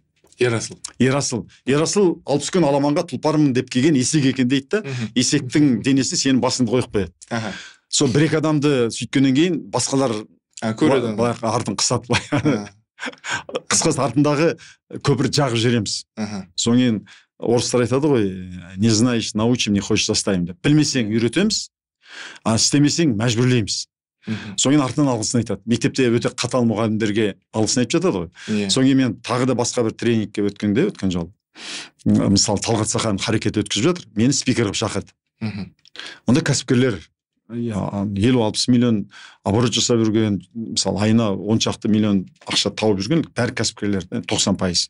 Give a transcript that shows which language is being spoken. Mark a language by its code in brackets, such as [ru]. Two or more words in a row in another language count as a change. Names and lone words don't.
[kk] Ерасыл 60 күн аламанға тұлпармын деп келген есек екен дейді да. Есектің денесі сенің басыңды қойып қояды. Сол 1-2 адамды сөйткеннен кейін басқалар көреді. Артын қысады. Қысқасы артындағы көпір жағып жібереміз. Соң кейін орыстар айтады ғой, [ru] не знаешь, научим, не хочешь заставим деп. [kk] Білмесең үйретеміз, істемесең мәжбүрлейміз. Соң кейін артынан алғысын айтады. Мектепте өте қатал мұғалімдерге алғысын айтып жатады ғой. Соң кейін мен тағы да басқа бір тренингке өткен жол. Мысалы Талғат Сақаев харекет өткізіп жатыр. Мені спикер қылып шақырды. Онда кәсіпкерлер 50-60 миллион оборот жасап жүрген, мысалы айына 10 шақты миллион ақша тауып жүрген бәрі кәсіпкерлер, 90%.